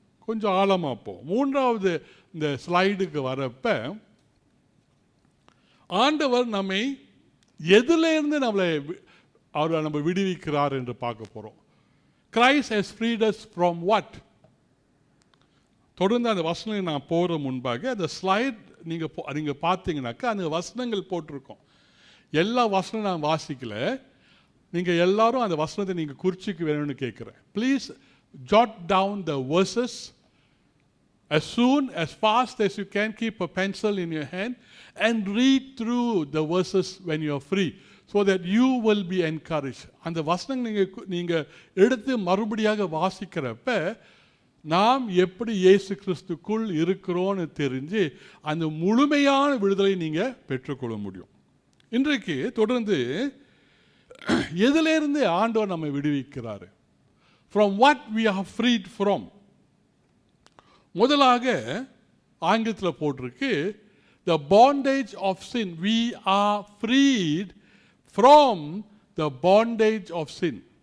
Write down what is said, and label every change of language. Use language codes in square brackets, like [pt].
[ta] கொஞ்சம் ஆழமாக போவோம். மூன்றாவது இந்த ஸ்லைடுக்கு வரப்ப ஆண்டவர் நம்மை எதுலேருந்து அவரை நம்ம விடுவிக்கிறார் என்று பார்க்க போகிறோம். [en] Christ has freed us from what? [ta] தொடர்ந்து அந்த வசனம் நான் போகிற முன்பாக அந்த ஸ்லைட் நீங்கள் பார்த்தீங்கன்னாக்கா அந்த வசனங்கள் போட்டிருக்கோம். எல்லா வசனம் நான் வாசிக்கல, நீங்கள் எல்லாரும் அந்த வசனத்தை நீங்கள் குறிச்சிக்க வேணும்னு கேட்குறேன். [en] Please jot down the verses as soon, as fast as you can. Keep a pencil in your hand and read through the verses when you are free, so that you will be encouraged. [ta] அந்த வசனம் நீங்கள் எடுத்து மறுபடியாக வாசிக்கிறப்ப நாம் எப்படி இயேசு கிறிஸ்துக்குள் இருக்கிறோன்னு தெரிஞ்சு அந்த முழுமையான விடுதலை நீங்கள் பெற்றுக்கொள்ள முடியும். இன்றைக்கு தொடர்ந்து எதிலிருந்து ஆண்டவர் நம்மை விடுவிக்கிறார்? [en] From what we are freed from. [ta] முதலாக ஆங்கிலத்தில் போட்டிருக்கு, [en] the bondage of sin. We are freed from the bondage of sin.